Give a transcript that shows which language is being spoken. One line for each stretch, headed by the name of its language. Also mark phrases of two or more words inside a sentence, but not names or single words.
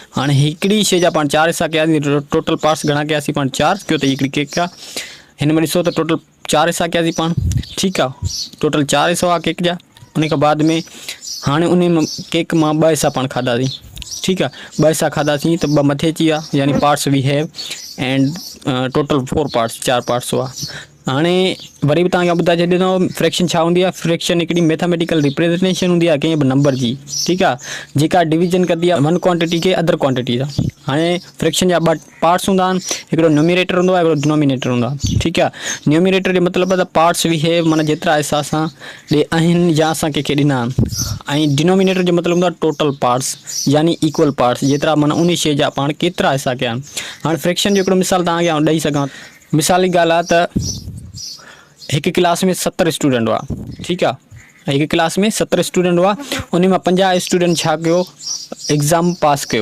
Sindhi: हाणे हिकिड़ी शइ जा पाण 4 हिसा कयासीं,
English: total parts
Sindhi: घणा कयासीं पाण? 4 कयो त हिकिड़ी केक आहे। हिन में ॾिसो त टोटल 4 हिसा कयासीं पाण। ठीकु आहे। टोटल 4 हिसा हुआ केक जा। उन खां बाद में हाणे उन में केक मां 2 हिसा पाण खाधासीं। ठीकु आहे। 2 हिसा खाधासीं त 2 मथे अची विया, यानी
English: parts we have and total 4 parts, 4 parts
Sindhi: हुआ। हाणे वरी बि तव्हांखे ॿुधाए छॾींदो फ्रैक्शन छा हूंदी आहे। फ्रैक्शन हिकिड़ी
English: mathematical representation
Sindhi: हूंदी आहे कंहिं बि नंबर जी। ठीकु आहे। जेका डिवीजन कंदी आहे
English: one quantity
Sindhi: खे
English: other quantity
Sindhi: सां। हाणे फ्रैक्शन जा 2 पार्ट्स हूंदा आहिनि, हिकिड़ो न्यूमरेटर हूंदो आहे, हिकिड़ो डिनोमिनेटर हूंदो आहे। ठीकु आहे। न्यूमरेटर जो मतिलबु आहे त
English: parts we have,
Sindhi: माना जेतिरा हिसा असां ॾे आहिनि या असां कंहिंखे ॾिना आहिनि। ऐं डिनोमिनेटर जो मतिलबु हूंदो आहे
English: total parts,
Sindhi: यानी
English: equal parts,
Sindhi: जेतिरा माना उन शइ जा पाण केतिरा हिसा कया आहिनि। हाणे फ्रैक्शन जो हिकिड़ो मिसाल तव्हांखे आउं ॾेई सघां। मिसाल जी ॻाल्हि आहे त हिकु क्लास में 70 स्टूडेंट हुआ। ठीकु आहे। हिकु क्लास में 70 स्टूडेंट हुआ, उन मां 50 स्टूडेंट छा कयो?
English: exam pass
Sindhi: कयो।